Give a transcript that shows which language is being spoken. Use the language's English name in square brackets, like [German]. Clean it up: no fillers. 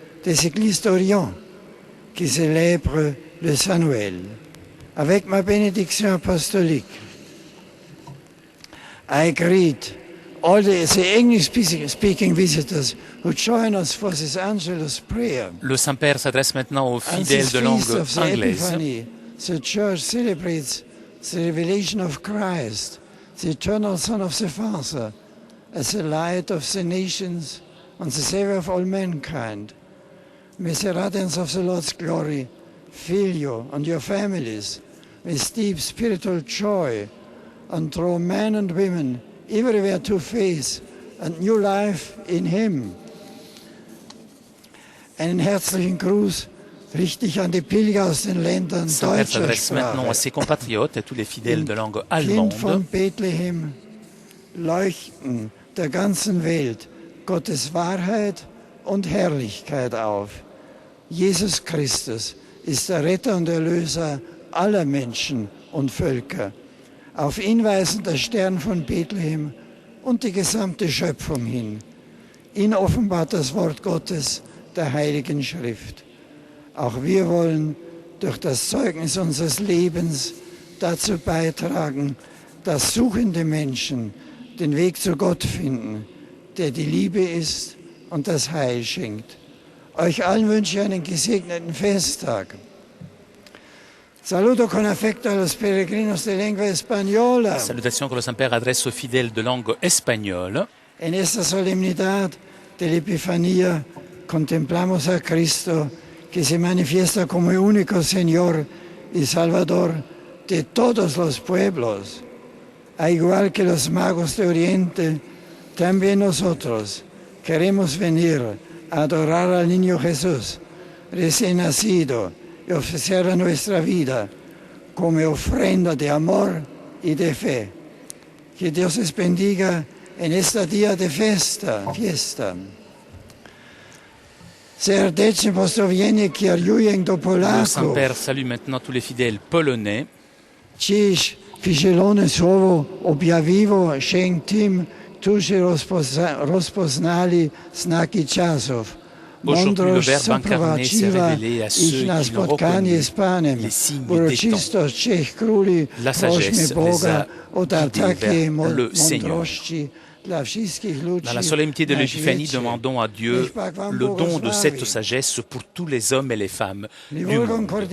[French] des Églises d'Orient qui célèbrent le Saint Noël. Avec ma bénédiction apostolique, [English] I greet all the English-speaking visitors who join us for this Angelus prayer. [French] Le Saint-Père s'adresse maintenant aux fidèles de langue anglaise. [English] The Church celebrates the revelation of Christ, the eternal Son of the Father, as the light of the nations and the Savior of all mankind. May the radiance of the Lord's glory fill you and your families with deep spiritual joy and draw men and women everywhere to faith and new life in Him. [German] Einen herzlichen Gruß richte ich an die Pilger aus den Ländern deutscher [French] s'adresse maintenant à ses compatriotes et tous les fidèles de langue allemande. [German] Kind von Bethlehem, leuchten der ganzen Welt Gottes Wahrheit und Herrlichkeit auf. Jesus Christus ist der Retter und Erlöser aller Menschen und Völker. Auf ihn weisen der Stern von Bethlehem und die gesamte Schöpfung hin. Ihn offenbart das Wort Gottes der Heiligen Schrift. Auch wir wollen durch das Zeugnis unseres Lebens dazu beitragen, dass suchende Menschen den Weg zu Gott finden, der die Liebe ist und das Heil schenkt. Euch allen wünsche ich einen gesegneten Festtag. [Italian] Saluto con affetto [Spanish] a los peregrinos de lengua española. [French] Salutations que le Saint-Père adresse aux fidèles de langue espagnole. [Spanish] En esta solemnidad de la Epifanía contemplamos a Cristo que se manifiesta como el único Señor y Salvador de todos los pueblos. A igual que los magos de Oriente, también nosotros queremos venir a adorar al niño Jesús, recién nacido, y ofrecer nuestra vida como ofrenda de amor y de fe. Que Dios les bendiga en este día de fiesta. [Polish] Serdecznie pozdrowienie kieruję do [French] Le [Polish] Polaków. [French] Saint-Père salue maintenant tous les fidèles polonais. Dziś zielone słowo objawiło się tym, którzy rozpoznali znaki czasów. Aujourd'hui, le Verbe incarné s'est révélé à ceux qui l'ont reconnu, les signes des temps. La sagesse les a guidés vers le Seigneur. Dans la solennité de l'Épiphanie, demandons à Dieu le don de cette sagesse pour tous les hommes et les femmes du monde.